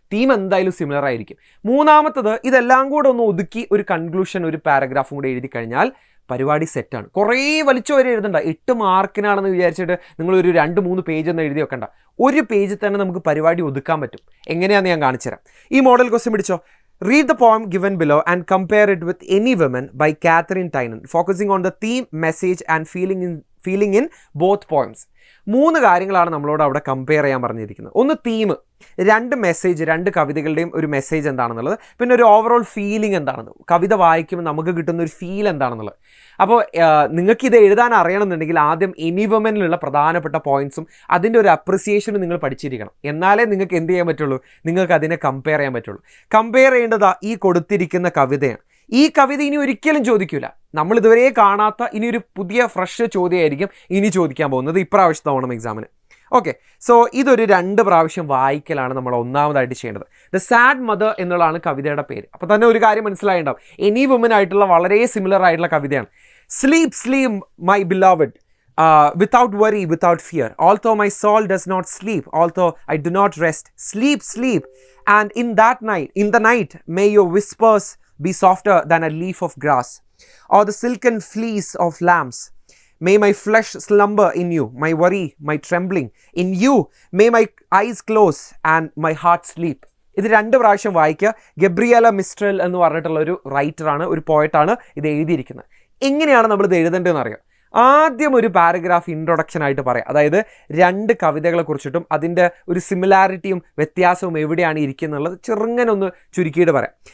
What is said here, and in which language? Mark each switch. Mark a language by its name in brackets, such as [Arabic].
[Malayalam] Theme എന്തായാലും similar ആയിരിക്കും. മൂന്നാമത്തത്, ഇതെല്ലാം കൂടെ ഒന്ന് ഒതുക്കി ഒരു കൺക്ലൂഷൻ, ഒരു പാരഗ്രാഫും കൂടെ എഴുതി കഴിഞ്ഞാൽ പരിപാടി സെറ്റാണ്. കുറേ വലിച്ചു വരെ എഴുതണ്ട. 8 മാർക്കിനാണെന്ന് വിചാരിച്ചിട്ട് നിങ്ങളൊരു 2-3 പേജ് ഒന്നും എഴുതി വെക്കണ്ട. ഒരു പേജിൽ തന്നെ നമുക്ക് പരിപാടി ഒതുക്കാൻ പറ്റും. എങ്ങനെയാണെന്ന് ഞാൻ കാണിച്ചു തരാം. ഈ മോഡൽ ക്വസ്റ്റ്യൻ പിടിച്ചോ. [English] Read the poem given below and compare it with Any Woman by Catherine Tynan, focusing on the theme, message and feeling in both poems. [Malayalam] 3 കാര്യങ്ങളാണ് നമ്മളോട് അവിടെ കമ്പയർ ചെയ്യാൻ പറഞ്ഞിരിക്കുന്നത്. ഒന്ന് തീം, 2 മെസ്സേജ്, 2 കവിതകളുടെയും ഒരു മെസ്സേജ് എന്താണെന്നുള്ളത്, പിന്നെ ഒരു ഓവറോൾ ഫീലിംഗ് എന്താണെന്ന്, കവിത വായിക്കുമ്പോൾ നമുക്ക് കിട്ടുന്ന ഒരു ഫീൽ എന്താണെന്നുള്ളത്. അപ്പോൾ നിങ്ങൾക്കിത് എഴുതാൻ അറിയണമെന്നുണ്ടെങ്കിൽ ആദ്യം എനി വുമനിലുള്ള പ്രധാനപ്പെട്ട പോയിന്റ്സും അതിൻ്റെ ഒരു അപ്രിസിയേഷനും നിങ്ങൾ പഠിച്ചിരിക്കണം. എന്നാലേ നിങ്ങൾക്ക് എന്ത് ചെയ്യാൻ പറ്റുള്ളൂ, നിങ്ങൾക്ക് അതിനെ കമ്പയർ ചെയ്യാൻ പറ്റുള്ളൂ. കമ്പയർ ചെയ്യേണ്ടതാ ഈ കൊടുത്തിരിക്കുന്ന കവിതയാണ്. ഈ കവിത ഇനി ഒരിക്കലും ചോദിക്കില്ല. നമ്മൾ ഇതുവരെ കാണാത്ത ഇനിയൊരു പുതിയ ഫ്രഷ് ചോദ്യമായിരിക്കും ഇനി ചോദിക്കാൻ പോകുന്നത് ഇപ്രാവശ്യത്തെ ഓണം എക്സാമിന്. ഓക്കെ, സോ ഇതൊരു 2 പ്രാവശ്യം വായിക്കലാണ് നമ്മൾ ഒന്നാമതായിട്ട് ചെയ്യേണ്ടത്. ദ സാഡ് മദർ എന്നുള്ളതാണ് കവിതയുടെ പേര്. അപ്പോൾ തന്നെ ഒരു കാര്യം മനസ്സിലായിട്ടുണ്ടാവും, എനി വുമൻ ആയിട്ടുള്ള വളരെ സിമിലർ ആയിട്ടുള്ള കവിതയാണ്. [English] Sleep sleep my beloved without worry, without fear. Although my soul does not sleep, although I do not rest, sleep, sleep. And in the night, may your whispers be softer than a leaf of grass, or the silken fleece of lambs. May my flesh slumber in you, my worry, my trembling. In you, may my eyes close and my heart sleep. [Malayalam] ഇത് 2 പ്രാവശ്യം വായിക്കുക. Gabriela Mistral എന്ന് പറഞ്ഞിട്ടുള്ള ഒരു റൈറ്ററാണ്, ഒരു പോയറ്റാണ് ഇത് എഴുതിയിരിക്കുന്നത്. എങ്ങനെയാണ് നമ്മളിത് എഴുതേണ്ടതെന്ന് അറിയാം. ആദ്യം ഒരു പാരഗ്രാഫ് ഇൻട്രൊഡക്ഷനായിട്ട് പറയാം, അതായത് 2 കവിതകളെ കുറിച്ചിട്ടും അതിൻ്റെ ഒരു സിമിലാരിറ്റിയും വ്യത്യാസവും എവിടെയാണ് ഇരിക്കുന്നുള്ളത് ചെറുങ്ങനൊന്ന് ചുരുക്കിയിട്ട് പറയാം.